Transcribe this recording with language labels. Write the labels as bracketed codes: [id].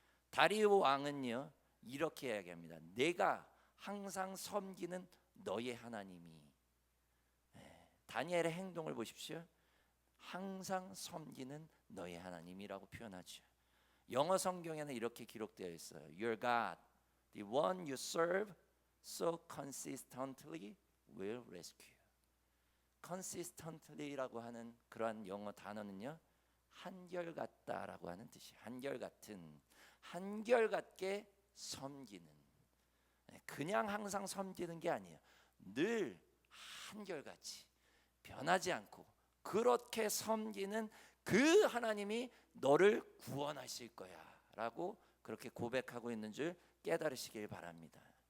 [ko] 다리오 왕은요 이렇게 이야기합니다. 내가 항상 섬기는 너의 하나님이. 다니엘의 행동을 보십시오. 항상 섬기는 너희 하나님이라고 표현하죠. 영어 성경에는 이렇게 기록되어 있어요. [en] Your God, the one you serve so consistently will rescue. [ko] consistently라고 하는 그러한 영어 단어는요, 한결같다라고 하는 뜻이에요. 한결같은, 한결같게 섬기는. 그냥 항상 섬기는 게 아니에요. 늘 한결같이 변하지 않고 그렇게 섬기는 그 하나님이 너를 구원하실 거야 라고 그렇게 고백하고 있는 줄 깨달으시길 바랍니다.